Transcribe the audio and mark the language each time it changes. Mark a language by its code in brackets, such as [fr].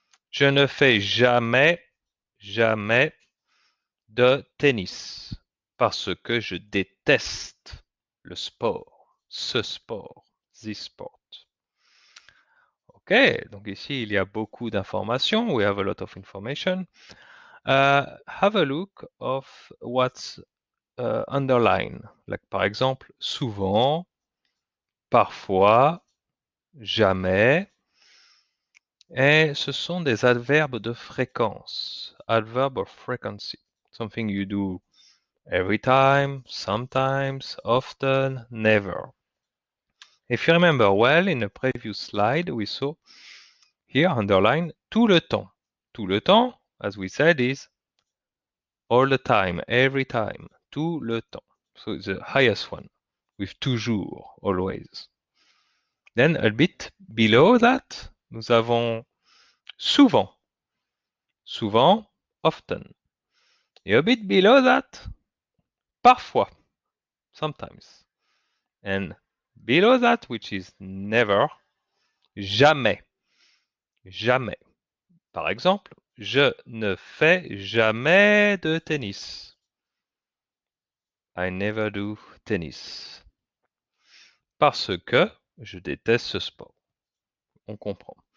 [fr] Je ne fais jamais de tennis parce que je déteste le sport, ce sport, [en] this sport. [fr] Ok, donc ici il y a beaucoup d'informations. [en] We have a lot of information. Have a look of what's underline. [fr] Like, par exemple, souvent, parfois, jamais. Et ce sont des adverbes de fréquence. [en] Adverb of frequency. Something you do every time, sometimes, often, never. If you remember well, in a previous slide, we saw here underline tout le temps. Tout le temps, as we said, is all the time, every time, tout le temps. So it's the highest one, with toujours, always. Then a bit below that, [fr] nous avons souvent. [en] Souvent, often. Et a bit below that, parfois, sometimes. And below that, which is never, jamais. [fr] Jamais. Par exemple, je ne fais jamais de tennis. [en] I never do tennis. [fr] Parce que je déteste ce sport. On comprend.